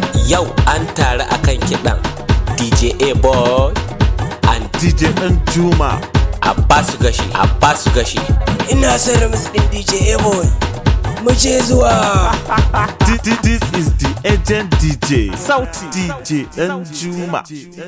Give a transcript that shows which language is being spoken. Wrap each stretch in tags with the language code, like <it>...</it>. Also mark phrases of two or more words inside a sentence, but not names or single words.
<ha>Yau an taru akan kiɗan D J A-Boy and D J Danjuma. Abbas Gashi, Abbas Gashi. Ina son remix din D J A-Boy. Mu je zuwa.</ha> <en>Th-, th-, this is the agent D J.</en> <ha>Sauti D J Danjuma.</ha>